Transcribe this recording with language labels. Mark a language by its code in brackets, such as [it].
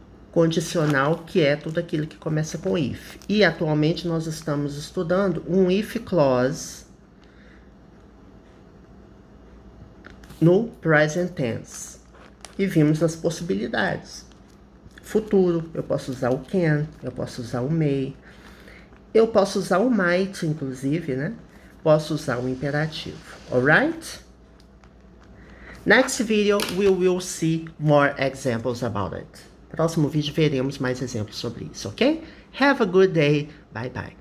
[pt] Condicional, que é tudo aquilo que começa com if. E atualmente nós estamos estudando um if clause no present tense. E vimos as possibilidades. Futuro, eu posso usar o can, eu posso usar o may, eu posso usar o might, inclusive, né? Posso usar o imperativo. Alright? [en] Next video, we will see more examples about it. [pt] Próximo vídeo veremos mais exemplos sobre isso, ok? [en] Have a good day. Bye bye.